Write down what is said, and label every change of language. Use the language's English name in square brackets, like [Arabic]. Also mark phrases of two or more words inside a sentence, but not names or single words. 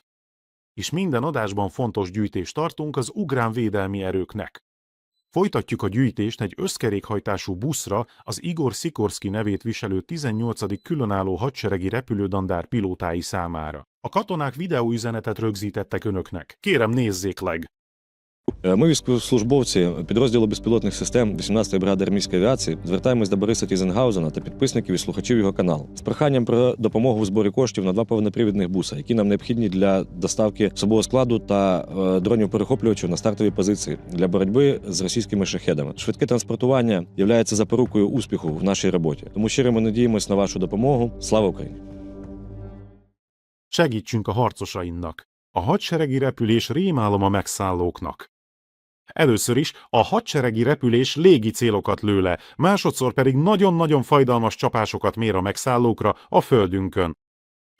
[Hungarian] És minden adásban fontos gyűjtést tartunk az ukrán védelmi erőknek. Folytatjuk a gyűjtést egy összkerékhajtású buszra az Igor Szikorszki nevét viselő 18. különálló hadseregi repülődandár pilótái számára. A katonák videóüzenetet rögzítettek Önöknek. Kérem, nézzék meg! [Ukrainian] Ми, військовослужбовці підрозділу безпілотних систем 18-ї бригади армійської авіації, звертаємось до Бориса Тізенгаузена та підписників і слухачів його каналу з проханням про допомогу в зборі коштів на 2 повнопривідних буса, які нам необхідні для доставки особового складу та дронів-перехоплювачів на стартові позиції для боротьби з російськими шахедами. Швидке транспортування є запорукою успіху в нашій роботі. Тому щиро ми надіємось на вашу допомогу. Слава Україні! [Hungarian] Segítsünk a harcosainknak! A hadseregi repülés rémálom a megszállóknak. Először is a hadseregi repülés légi célokat lő le, másodszor pedig nagyon-nagyon fájdalmas csapásokat mér a megszállókra a földünkön.